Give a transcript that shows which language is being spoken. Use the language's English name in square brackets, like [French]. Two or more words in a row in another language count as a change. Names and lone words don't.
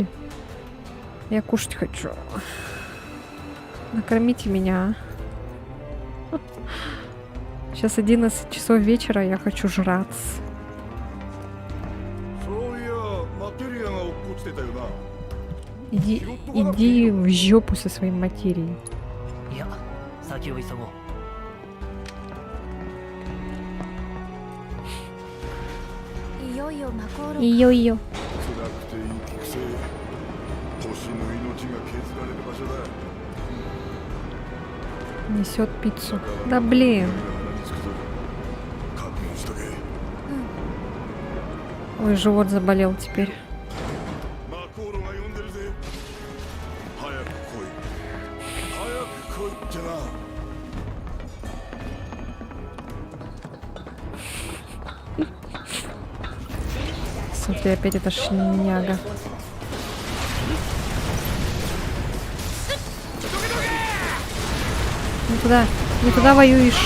[Russian] Я кушать хочу. Накормите меня. Сейчас 11 часов вечера, я хочу жрать. Иди в жопу со своей материей. [Japanese] いや先を急ごう。いよいよマコーロ Ее. 辛くて息くせえ星の命が削られる場所だ。 [Russian] Несет пиццу. Да блин. [Japanese] 鼻につくぞ。覚悟しとけ。 [Russian] Ой, живот заболел теперь. [Japanese] マコーロが呼んでるぜ。早く来い。早く来いってな。 [Russian] Смотри, опять эта шняга. Не туда воюешь.